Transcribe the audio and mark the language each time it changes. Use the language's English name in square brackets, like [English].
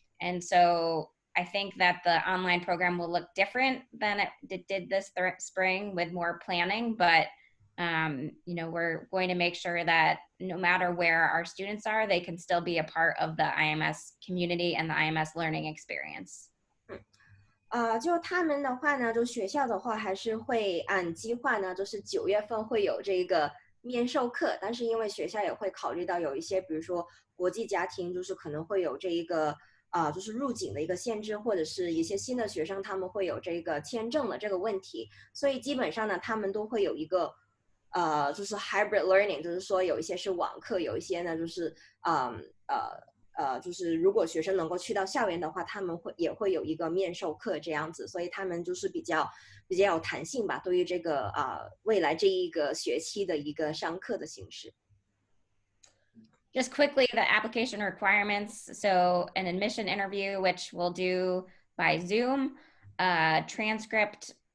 [English] And so I think that the online program will look different than it did this spring with more planning, but we're going to make sure that no matter where our students are, they can still be a part of the IMS community and the IMS learning experience. [Chinese] 就他们的话呢，就学校的话还是会按计划呢，就是9月份会有这个面授课，但是因为学校也会考虑到有一些，比如说国际家庭，就是可能会有这一个就是入境的一个限制，或者是一些新的学生他们会有这个签证的这个问题，所以基本上呢，他们都会有一个就是 hybrid learning， 就是说有一些是网课，有一些呢就是就是如果学生能够去到校园的话，他们也会有一个面授课这样子，所以他们就是比较有弹性吧，对于这个未来这一个学期的一个上课的形式。 [English] Just quickly, the application requirements. So an admission interview, which we'll do by Zoom, transcript,